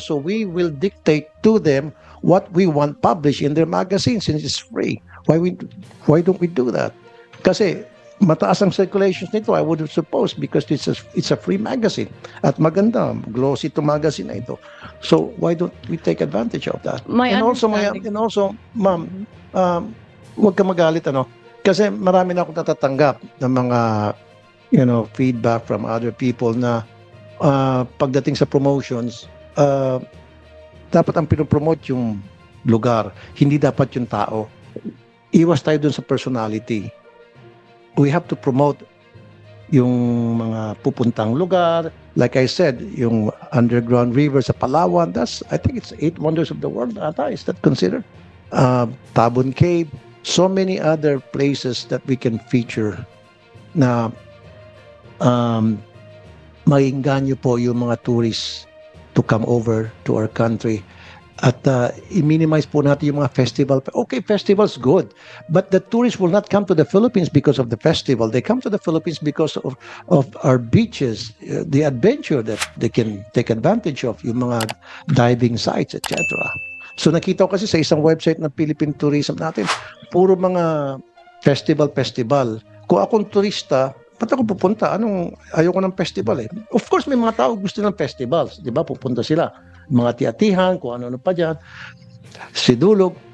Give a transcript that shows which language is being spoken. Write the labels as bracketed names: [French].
[English] So we will dictate to them what we want published in their magazine since it's free. Why don't we do that? [Filipino] Kasi mataas ang circulations nito, [English] I would suppose, because it's a free magazine. [Filipino] At maganda, glossy to magazine na ito. [English] So why don't we take advantage of that? My [Filipino] and also, ma'am, huwag ka magalit, ano? Kasi marami na akong natatanggap ng mga, [English] feedback from other people [Filipino] na pagdating sa promotions, dapat ang pinopromote yung lugar, hindi dapat yung tao. Iwas tayo dun sa personality. [English] We have to promote [Filipino] yung mga pupuntang lugar. [English] Like I said, yung underground river sa Palawan, I think it's 8 wonders of the world ata. Is that considered? Tabon Cave, so many other places that we can feature [Filipino] na maingganyo po yung mga [English] tourists to come over to our country. [Filipino] At i-minimize po natin yung mga festival. [English] Okay, festivals, good. But the tourists will not come to the Philippines because of the festival. They come to the Philippines because of our beaches, the adventure that they can take advantage of, yung mga diving sites, etc. [Filipino] So nakita ko kasi sa isang website ng Philippine Tourism natin, puro mga festival. Kung akong turista, ba't ako pupunta? Ayoko ng festival eh. Of course, may mga tao gusto ng festivals. Di ba? Pupunta sila. Mga tiyatihan, kung ano-ano pa dyan. Sidulog.